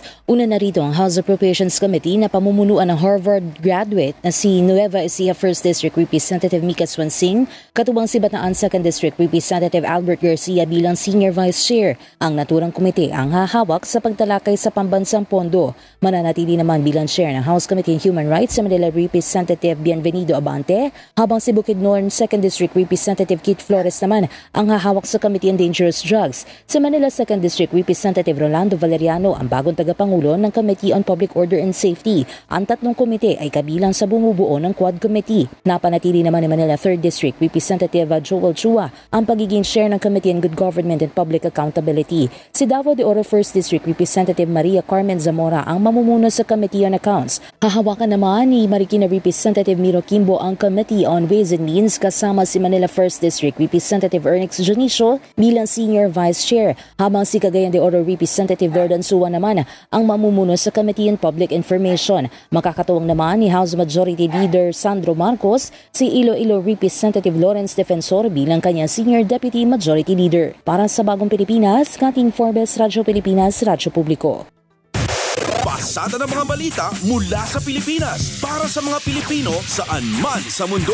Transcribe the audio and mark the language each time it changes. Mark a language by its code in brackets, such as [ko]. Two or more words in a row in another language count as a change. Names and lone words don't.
[tl] Una na rito ang House Appropriations Committee na pamumunuan ng Harvard graduate na si Nueva Ecija 1st District Representative Mika Swansing, katubang si Bataan 2nd District Representative Albert Garcia bilang [en] Senior Vice Chair. [tl] Ang naturang komite ang hahawak sa pagtalakay sa pambansang pondo. Mananatili naman bilang Chair ng House Committee on Human Rights sa Manila Representative Bienvenido Abante, habang si Bukidnon 2nd District Representative Kit Flores naman ang hahawak sa Committee on Dangerous Drugs. Sa Manila 2nd District Representative Rolando Valeriano ang bagong tagapangulo ng Committee on Public Order and Safety. Ang tatlong komite ay kabilang sa bumubuo ng Quad Committee. Napanatili naman ni Manila 3rd District Representative Joel Chua ang pagiging chair ng Committee on Good Government and Public Accountability. Si Davao de Oro 1st District Representative Maria Carmen Zamora ang mamumuno sa Committee on Accounts. Hahawakan naman ni Marikina Representative Miro Kimbo ang Committee on Ways and Means kasama si Manila 1st District Representative Ernix Junicio bilang [en] Senior Vice Chair, [tl] habang si Cagayan de Oro Representative Jordan Suwa naman ang mamumuno sa Committee on Public Information. Makakatuwang naman ni House Majority Leader Sandro Marcos si Iloilo Representative Lawrence Defensor bilang kanyang [en] Senior Deputy Majority Leader. [tl] Para sa Bagong Pilipinas, Kating Forbes, Radyo Pilipinas, Radyo Publiko. Pasada ng mga balita mula sa Pilipinas para sa mga Pilipino saan man sa mundo.